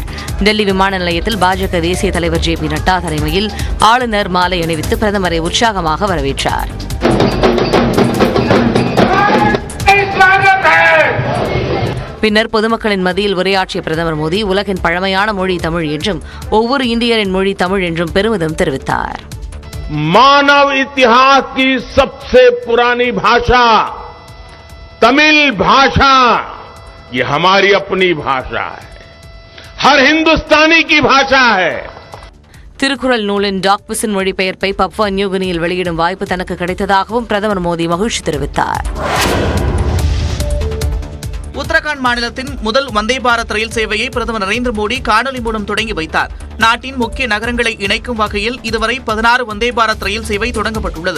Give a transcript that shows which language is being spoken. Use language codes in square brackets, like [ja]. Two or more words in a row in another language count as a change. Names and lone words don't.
[ta] டெல்லி விமான நிலையத்தில் பாஜக தேசிய தலைவர் JP நட்டா தலைமையில் ஆளுநர் மாலை அணிவித்து பிரதமரை உற்சாகமாக வரவேற்றார். பின்னர் பொதுமக்களின் மத்தியில் உரையாற்றிய பிரதமர் மோடி உலகின் பழமையான மொழி தமிழ் என்றும் ஒவ்வொரு இந்தியரின் மொழி தமிழ் என்றும் பெருமிதம் தெரிவித்தார். [hi] मानव इतिहास की सबसे पुरानी भाषा तमिल भाषा ये हमारी अपनी भाषा है, हर हिंदुस्तानी की भाषा है. [ta] திருக்குறள் நூலின் டாக்பிசின் மொழிபெயர்ப்பை பப்புவா நியூகினியில் வெளியிடும் வாய்ப்பு தனக்கு கிடைத்ததாகவும் பிரதமர் மோடி மகிழ்ச்சி தெரிவித்தார். உத்தரகாண்ட் மாநிலத்தின் முதல் வந்தே பாரத் ரயில் சேவையை பிரதமர் நரேந்திர மோடி காணொலி மூலம் தொடங்கி வைத்தார். நாட்டின் முக்கிய நகரங்களை இணைக்கும் வகையில் இதுவரை 16 வந்தே பாரத் ரயில் சேவை தொடங்கப்பட்டுள்ளது.